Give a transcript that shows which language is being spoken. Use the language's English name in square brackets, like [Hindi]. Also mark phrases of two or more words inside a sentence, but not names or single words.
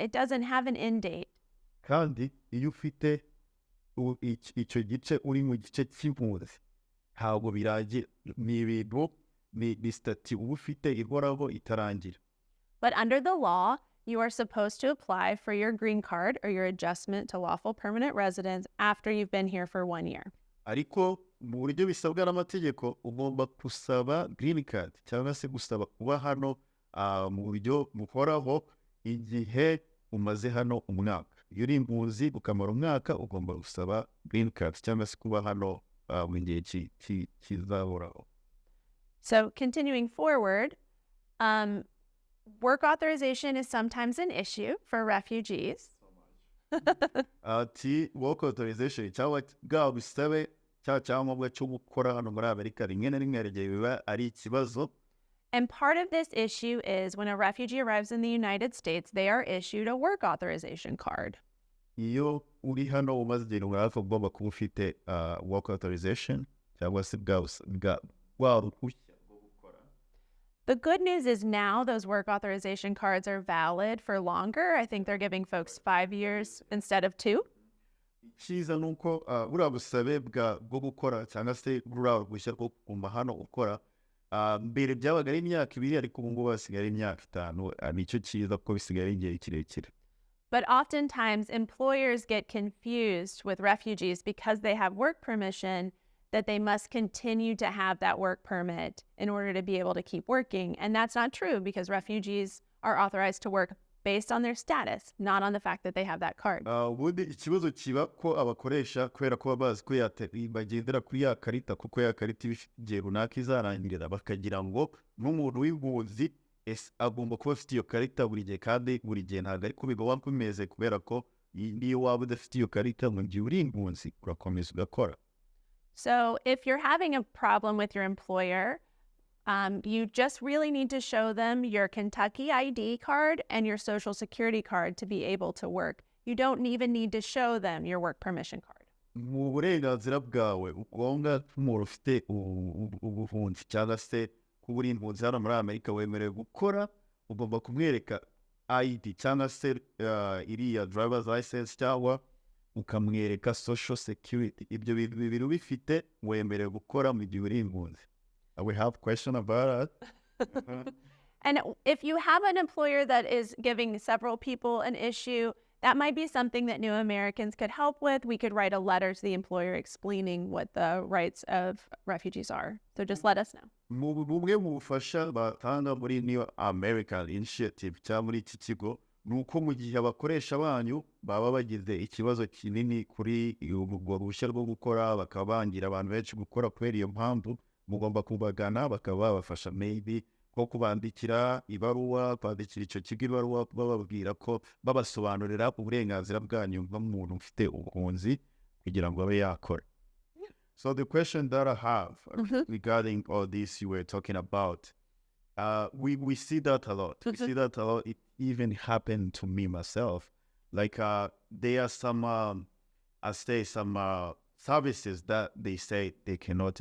[English] It doesn't have an end date. [Kinyarwanda] Kandi iyo ufite icyo gice uri mu gice cy'impunzi ntabwo birangira, ni ibintu ni stati uba ufite ihoraho itarangira. [English] But under the law, you are supposed to apply for your green card or your adjustment to lawful permanent residence after you've been here for 1 year. [Kinyarwanda] Ariko mu buryo bisabwa n'amategeko ugomba gusaba [English] green card [Kinyarwanda] cyangwa se gusaba kuba hano mu buryo buhoraho igihe umaze hano umwaka. Iyo uri impunzi ukamara umwaka ugomba gusaba [English] green card [Kinyarwanda] cyangwa se kuba hano mu gihe kizahoraho. [English] So continuing forward, work authorization is sometimes an issue for refugees. [Kinyarwanda] Ati [English] work authorization [Kinyarwanda] cyangwa bwa busabe cyangwa cyo gukora hano muri Amerika rimwe na rimwe igihe biba ari ikibazo. [English] And part of this issue is when a refugee arrives in the United States, they are issued a work authorization card. [Kinyarwanda] Iyo uri hano umaze igihe runaka ugomba kuba ufite [English] work authorization [Kinyarwanda] cyangwa se bwa ruhushya rwo gukora. [English] The good news is now those work authorization cards are valid for longer. I think they're giving folks 5 years instead of 2. [Kinyarwanda] Icyiza ni uko buriya busabe bwo gukora cyangwa se buriya ruhushya rwo kuguma hano ukora mbere byabaga ari imyaka 2 ariko ubu ngubu hasigaye ari imyaka 5. Nicyo cyiza ko bisigaye ari igihe kirekire. [English] But oftentimes employers get confused with refugees because they have work permission that they must continue to have that work permit in order to be able to keep working. And that's not true because refugees are authorized to work based on their status, not on the fact that they have that card. [Kinyarwanda] Ubundi ikibazo kiba ko abakoresha kubera ko bazi ko bagendera kuri ya karita kuko ya karita ifite igihe runaka izarangirira bakagira ngo n'umuntu w'impunzi agomba kuba afite iyo karita buri gihe, kandi buri gihe ntabwo ariko biba bimeze kubera ko niyo waba udafite iyo karita mu gihe uri impunzi urakomeza ugakora. [English] So if you're having a problem with your employer, you just really need to show them your Kentucky ID card and your Social Security card to be able to work. You don't even need to show them your work permission card. [Kinyarwanda] Mu burenganzira bwawe ugomba nk'umuntu ufite ubuhunzi cyangwa se kuba uri impunzi hano muri Amerika wemerewe gukora, ugomba kumwereka ID cyangwa se iriya [English] driver's license [Kinyarwanda] cyangwa ukamwereka Social Security. Ibyo bintu bibiri ubifite wemerewe gukora mu gihe uri impunzi. [English] We have a question about that. And if you have an employer that is giving several people an issue, that might be something that New Americans could help with. We could write a letter to the employer explaining what the rights of refugees are. So just let us know. [Kinyarwanda] Bumwe mu bufasha batanga muri New American Initiative cyangwa muri iki kigo ni uko mu gihe abakoresha banyu baba bagize ikibazo kinini kuri urwo ruhushya rwo gukora bakaba bangira abantu benshi gukora kubera iyo mpamvu, mugomba kubagana bakaba babafasha maybe nko kubandikira ibaruwa, kwandikira icyo kigo ibaruwa bababwira ko babasobanurira uburenganzira bwanyu nk'umuntu ufite ubuhunzi kugira ngo abe yakora. [English] So the question that I have regarding all this you were talking about, we see that a lot. We see that a lot. It even happened to me myself. Like there are some, I say some services that they say they cannot.